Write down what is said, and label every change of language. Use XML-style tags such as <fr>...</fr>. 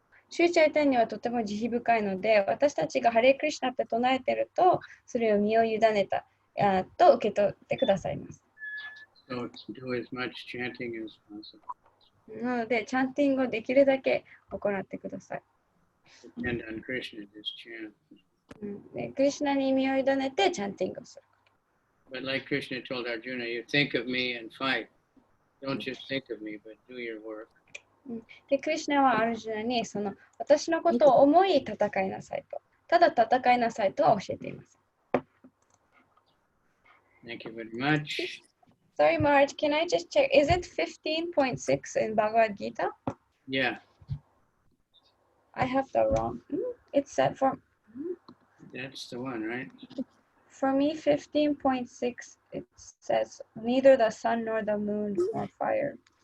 <ja>シューチャイタンにはとても慈悲深いので、私たちがハレークリシナって唱えてると、それを身を委ねたと受け取ってくださいます。</ja> <en>So do as much chanting as possible.</en> <ja>なので、チャンティングをできるだけ行ってください。</ja> <en>Depend on Krishna, just chant.</en> <ja>でクリシナに身を委ねてチャンティングをする。</ja> <en>But like Krishna told Arjuna, you think of me and fight. Don't just think of me, but do your work.</en> <ja>で、クリシナはアルジュナに私のことを思い戦いなさいと。ただ戦いなさいとは教えています。</ja> <en>Thank you very much. Sorry, Marge, can I just check? Is it 15.6 in Bhagavad Gita? Yeah. I have the wrong. It's set for. That's the one, right? For me, 15.6, it says neither the sun nor the moon nor fire.</en>